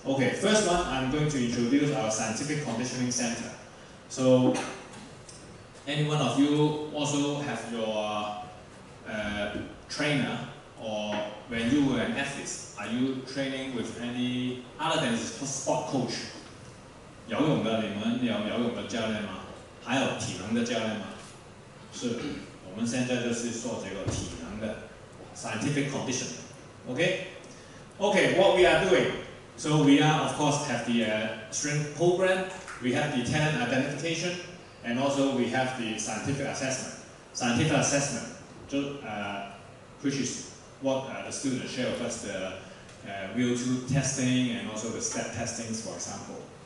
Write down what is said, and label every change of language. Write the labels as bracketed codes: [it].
[en] Okay, first one, I'm going to introduce our Scientific Conditioning Center. So, any one of you also have your trainer, or when you were an athlete, are you training with any other than sport coach? [zh] 游泳的你们有游泳的教练吗？还有体能的教练吗？是，我们现在就是做这个体能的。 [en] scientific condition. Okay? Okay, what we are doing. So we are, of course, have the strength program, we have the talent identification, and also we have the scientific assessment. Scientific assessment, which is what the students share with us, the real truth testing and also the step testings, for example.